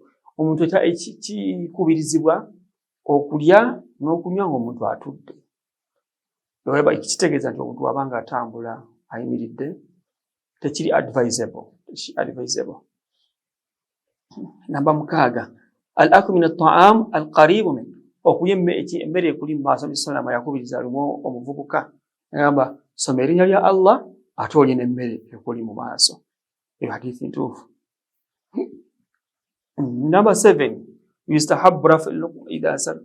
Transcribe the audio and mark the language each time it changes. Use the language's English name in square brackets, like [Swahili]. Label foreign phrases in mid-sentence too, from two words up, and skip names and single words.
[Ganda] Omuntu kikubirizibwa okulya n'okunywa ng'omuntu atudde. Kitegeeza nti omuntu wabanga atambula ayimiridde tekiri advisable. Namba 6, [Arabic] الأكل من الطعام القريب من, [Ganda] okulya emmere ekuli mu maaso. Bisalamu yakubiriza lumu omuvubuka agamba soma erinnya lya Allah ate olye n'emmere ekuli mu maaso. Eyo hadithi ntuufu. [Arabic] Namba 7, يستحب رفع اللقمة إذا سار.